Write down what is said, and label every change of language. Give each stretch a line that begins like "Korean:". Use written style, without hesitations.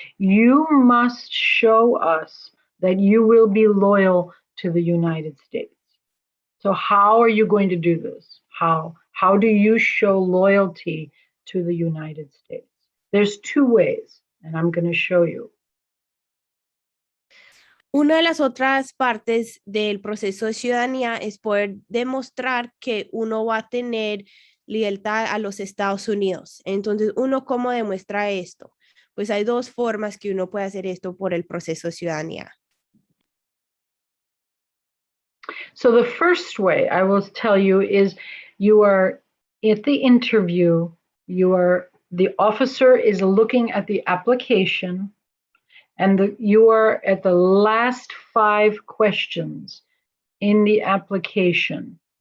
English: You must show us that you will be loyal to the United States. So how are you going to do this? How do you show loyalty to the United States? There's 2 ways, and I'm going to show you.
Spanish: Una de las otras partes del proceso de ciudadanía es poder demostrar que uno va a tener lealtad a los Estados Unidos. Entonces, ¿cómo demuestra esto? Pues hay 2 formas que uno puede hacer esto por el proceso de ciudadanía.
English: So the first way I will tell you is you are at the interview, the officer is looking at the application, and you are at the last 5 questions in the application.